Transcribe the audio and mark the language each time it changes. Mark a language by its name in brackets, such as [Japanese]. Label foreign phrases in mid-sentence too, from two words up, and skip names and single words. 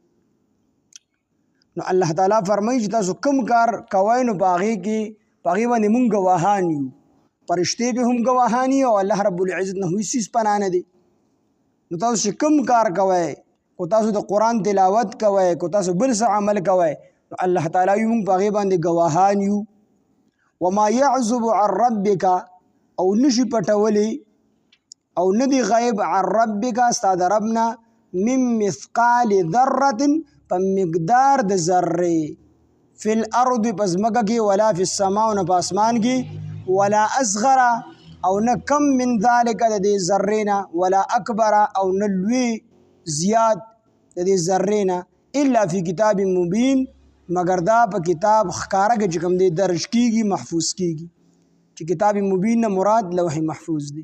[Pashto] نو الله تعالی فرمایي چې تاسو کوم کار کوئ نو په هغې باندې مونږ گواهان یو. فرشتې به هم گواهان یو او الله [Arabic] رب العزت [Pashto] نه هیڅ څیز پناه نه دی. نو تاسو چې کوم کار کوئ، کو تاسو د قرآن تلاوت کوئ، کو تاسو بل څه عمل کوئ نو الله تعالی وي مونږ په هغې باندې گواهان یو. [Arabic] وما يعزب عن ربک [Pashto] او نشي پټولی او نه دی غیب [Arabic] عن ربک [Pashto] ستا د ربنا [Arabic] من مثقال ذرة [Pashto] په مقدار د ذرې [Arabic] فی الارض [Pashto] په ځمکه کې [Arabic] ولا فی السماء [Pashto] نه په اسمان کې [Arabic] ولا اصغر [Pashto] او نه کم [Arabic] من ذلک [Pashto] د دې ذرې نه [Arabic] ولا اکبر [Pashto] او نه لوی زیات د دې ذرې نه [Arabic] الا فی کتاب مبین [Pashto] مگر دا په کتاب ښکاره کې چې کوم دی درج کیږي محفوظ کیږي چې [Arabic] کتاب مبین [Pashto] نه مراد لوح محفوظ دی.